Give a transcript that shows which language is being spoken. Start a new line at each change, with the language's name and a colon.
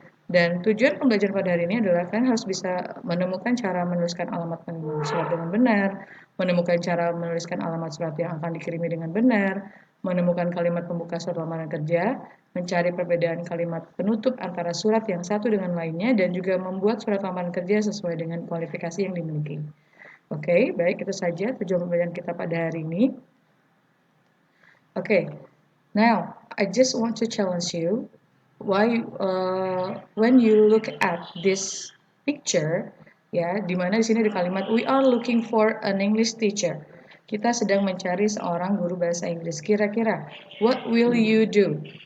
Indonesian: Dan tujuan pembelajaran pada hari ini adalah kalian harus bisa menemukan cara menuliskan alamat pengiriman surat dengan benar, menemukan cara menuliskan alamat surat yang akan dikirimi dengan benar, menemukan kalimat pembuka surat lamaran kerja, mencari perbedaan kalimat penutup antara surat yang satu dengan lainnya, dan juga membuat surat lamaran kerja sesuai dengan kualifikasi yang dimiliki. Baik, itu saja tujuan pembelajaran kita pada hari ini.
English: Now I just want to challenge you. When you look at this picture,
Indonesian: di mana di sini ada kalimat
English: we are looking for an English teacher.
Indonesian: Kita sedang mencari seorang guru bahasa Inggris. Kira-kira,
English: what will you do?